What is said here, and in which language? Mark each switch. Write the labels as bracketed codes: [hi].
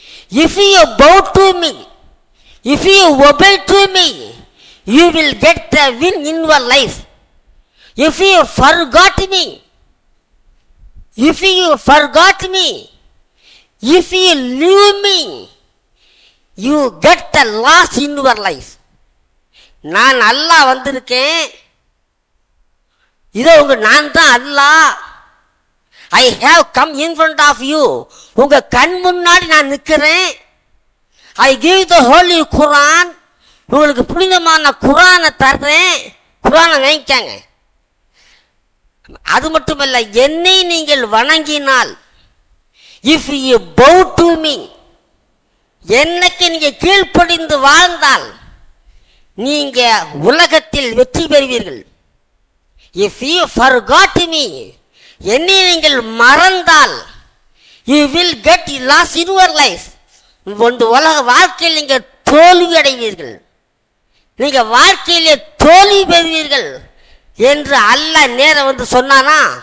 [en] If you bow to me, if you obey to me, you will get the win in your life. If you forgot me, if you forgot me, if you leave me, you get the loss in your life. [ta] நான் அல்லாஹ் வந்திருக்கேன், இதோ நான் தான் அல்லாஹ். [en] I have come in front of you. [ta] உங்க கண் முன்னாடி நான் நிற்கிறேன். [en] I give the Holy Quran. [ta] உங்களுக்கு புனிதமான குரானை தர்றேன். குரானை வாங்கிக்காங்க. அது மட்டுமல்ல, என்னை நீங்கள் வணங்கினால், [en] if you bow to me, [ta] என்னைக்கு நீங்க கீழ்ப்படிந்து வாழ்ந்தால் நீங்க உலகத்தில் வெற்றி பெறுவீர்கள். [en] if you forgot me, [ta] என்னை நீங்கள் மறந்தால், [en] you will get lost in your life. [ta] இந்த உலக வாழ்க்கையில் நீங்க தோல்வி அடைவீர்கள், நீங்க வாழ்க்கையிலே தோல்வி பெறுவீர்கள் என்று அல்லாஹ் நேரம் வந்து சொன்னானா?